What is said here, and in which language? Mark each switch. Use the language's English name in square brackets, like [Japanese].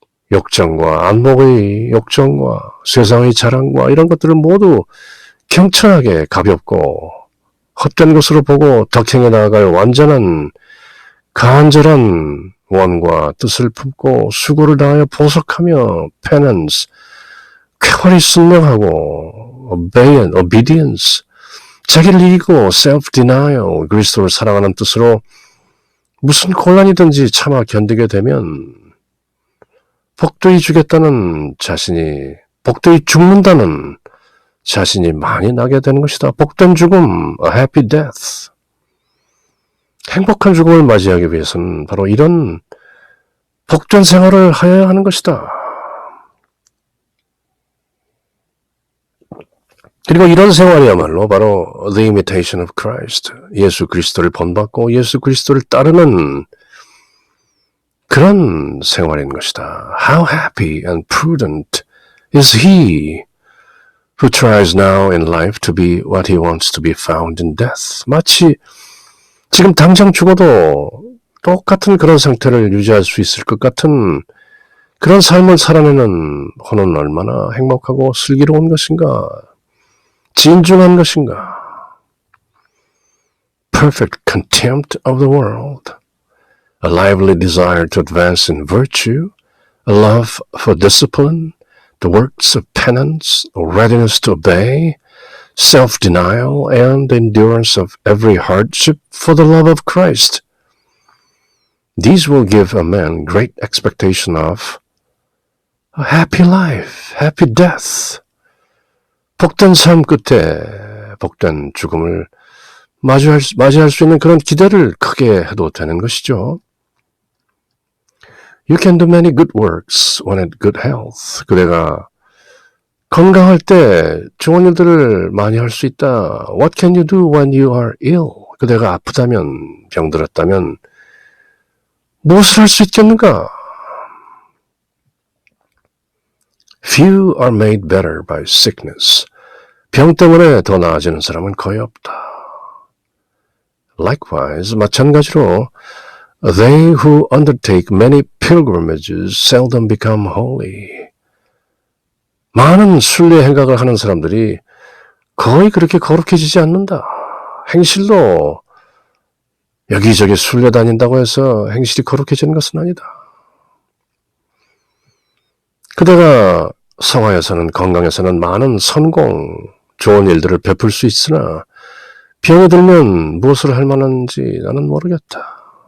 [Korean] 욕정과 안목의 욕정과 세상의 자랑과 이런 것들을 모두 경천하게 가볍고 헛된 것으로 보고 덕행해 나아갈 완전한 간절한 원과 뜻을 품고 수고를 다하여 보석하며 penance, 쾌활히 순명하고 obedience, 자기를 이기고 self-denial, 그리스도를 사랑하는 뜻으로 무슨 곤란이든지 참아 견디게 되면 복되이 주겠다는 자신이, 복되이 죽는다는 자신이 많이 나게 되는 것이다. 복된 죽음, [English] a happy death. [Korean] 행복한 죽음을 맞이하기 위해서는 바로 이런 복된 생활을 하여야 하는 것이다. 그리고 이런 생활이야말로 바로 [English] the imitation of Christ, [Korean] 예수 그리스도를 본받고 예수 그리스도를 따르는 그런 생활인 것이다. [English] How happy and prudent is he who tries now in life to be what he wants to be found in death. [Korean] 마치 지금 당장 죽어도 똑같은 그런 상태를 유지할 수 있을 것 같은 그런 삶을 살아내는 혼은 얼마나 행복하고 슬기로운 것인가. 진중한 것인가. [English] Perfect contempt of the world. A lively desire to advance in virtue, a love for discipline, the works of penance, a readiness to obey, self-denial, and endurance of every hardship for the love of Christ. These will give a man great expectation of a happy life, happy death. [Korean] 복된 삶 끝에 복된 죽음을 맞이할 수 있는 그런 기대를 크게 해도 되는 것이죠. [English] You can do many good works when at good health. [Korean] 그대가 건강할 때 좋은 일들을 많이 할 수 있다. [English] What can you do when you are ill? [Korean] 그대가 아프다면, 병들었다면 무엇을 할 수 있겠는가? [English] Few are made better by sickness. [Korean] 병 때문에 더 나아지는 사람은 거의 없다. [English] Likewise, [Korean] 마찬가지로 [English] they who undertake many pilgrimages seldom become holy. [Korean] 많은 순례 행각을 하는 사람들이 거의 그렇게 거룩해지지 않는다. 행실도 여기저기 순례 다닌다고 해서 행실이 거룩해지는 것은 아니다. 그대가 성화에서는 건강에서는 많은 성공, 좋은 일들을 베풀 수 있으나 병이 들면 무엇을 할 만한지 나는 모르겠다.